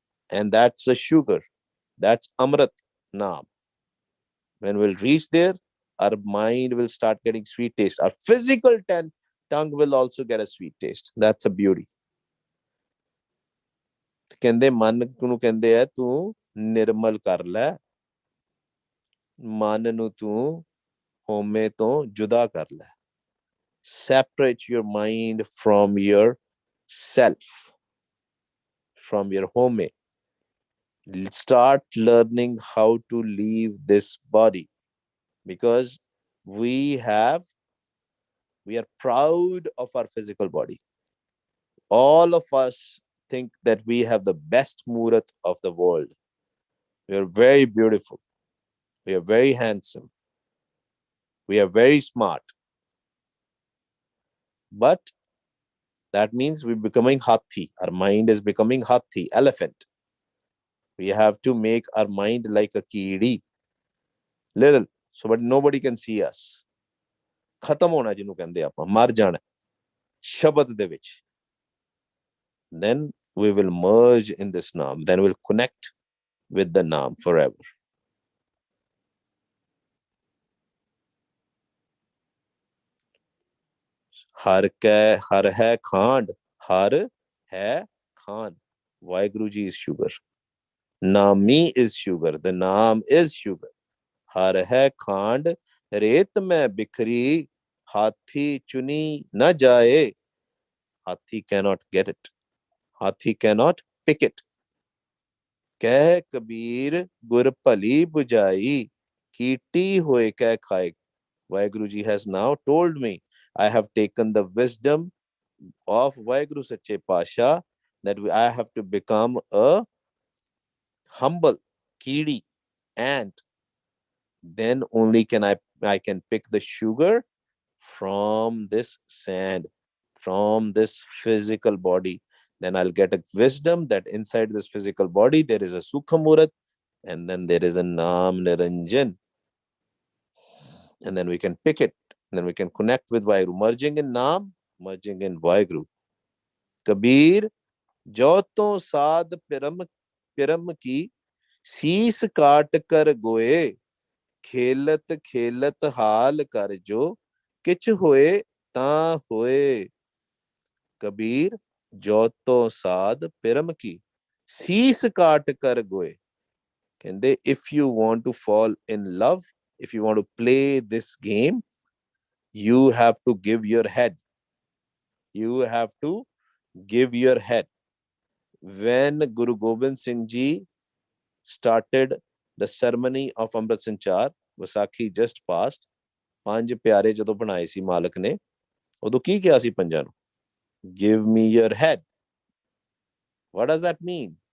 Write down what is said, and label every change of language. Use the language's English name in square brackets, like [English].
[English] And that's the sugar. That's Amrit Naam. When we'll reach there, our mind will start getting sweet taste. Our physical tongue will also get a sweet taste. That's a beauty. [Punjabi] ਕਹਿੰਦੇ ਮਨ ਨੂੰ ਕਹਿੰਦੇ ਆ ਤੂੰ ਨਿਰਮਲ ਕਰ ਲੈ ਮਨ ਨੂੰ ਤੂੰ ਹਉਮੈ ਤੋਂ ਜੁਦਾ ਕਰ ਲੈ [English] separate your mind from your self, from your home. Start learning how to leave this body, because we are proud of our physical body. All of us think that we have the best murat of the world. We are very beautiful. We are very handsome. We are very smart. But that means we're becoming hathi. Our mind is becoming hathi, elephant. We have to make our mind like a kidi, little, so but nobody can see us. [Punjabi] ਖਤਮ ਹੋਣਾ ਜਿਹਨੂੰ ਕਹਿੰਦੇ ਆਪਾਂ ਮਰ ਜਾਣਾ ਸ਼ਬਦ ਦੇ ਵਿੱਚ. [English] Then we will merge in this Naam. Then we'll connect with the Naam forever. [Hindi] हर है खांड, हर है Khan. [English] Waheguru Ji is sugar. Nami is sugar. The Naam is sugar. [Hindi] हर है खांड, रेत में बिखरी, हाथी चुनी न जाए. [English] Hathi cannot get it. Hathi cannot pick it. [Hindi] कह कबीर गुर भली बुझाई, कीटी होए कह खाए. [English] Waheguru Ji has now told me, I have taken the wisdom of Waheguru Sache Pasha, that I have to become a humble kidi ant. Then only can I can pick the sugar from this sand, from this physical body. Then I'll get a wisdom that inside this physical body there is a Sukha Murat, and then there is a Naam Niranjan. And then we can pick it. And then we can connect with Waheguru, merging in Naam, merging in Waheguru. [Hindi] Kabir, jo to saad piram ki, शीस काट कर गोए, खेलत खेलत हाल कर जो, किच होए ता होए. कबीर, जो तो साध पिरम की, शीस काट कर गोए. [English] कहते, if you want to fall in love, if you want to play this game, you have to give your head. You have to give your head. When Guru Gobind Singh Ji started the ceremony of Amrit Sanchar, Vaisakhi just passed. [Punjabi] ਪੰਜ ਪਿਆਰੇ ਜਦੋਂ ਬਣਾਏ ਸੀ ਮਾਲਕ ਨੇ, ਉਦੋਂ ਕੀ ਕਿਹਾ ਸੀ ਪੰਜਾਂ ਨੂੰ? [English] Give me your head. What does that mean?